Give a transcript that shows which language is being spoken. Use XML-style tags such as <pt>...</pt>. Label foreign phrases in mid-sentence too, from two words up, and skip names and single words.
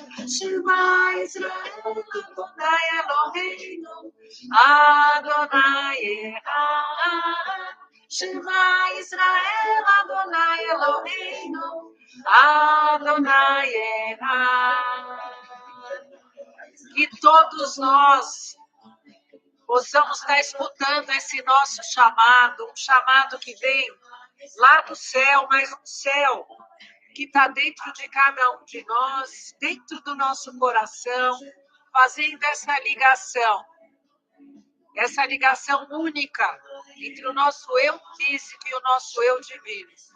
<he>שמע ישראל אדוני אלוהינו אדוני אחד. שמע ישראל אדוני אלוהינו אדוני אחד.</he> <pt>Que todos nós possamos estar escutando esse nosso chamado, um chamado que vem lá do céu, mas um céu que está dentro de cada um de nós, dentro do nosso coração, fazendo essa ligação única entre o nosso eu físico e o nosso eu divino.</pt>